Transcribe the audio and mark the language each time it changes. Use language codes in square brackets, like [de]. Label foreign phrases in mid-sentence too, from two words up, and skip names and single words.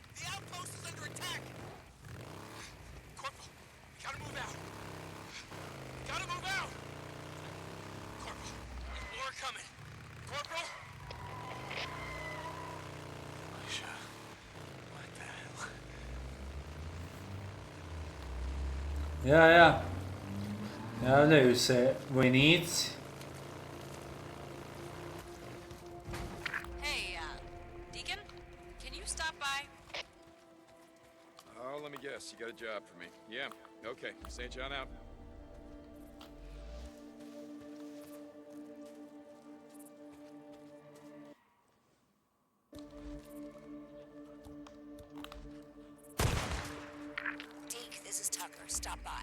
[en] The outpost is under attack! Corporal, we gotta move out! We gotta move out! Corporal, more coming! Corporal! Alicia, what the hell? [sr] Ja. Javljaju se vojnici. [en] Hey, Deacon? Can you stop by? Oh, let me guess. You got a job for me. Yeah. Okay. St. John out. Deke, this is Tucker. Stop by.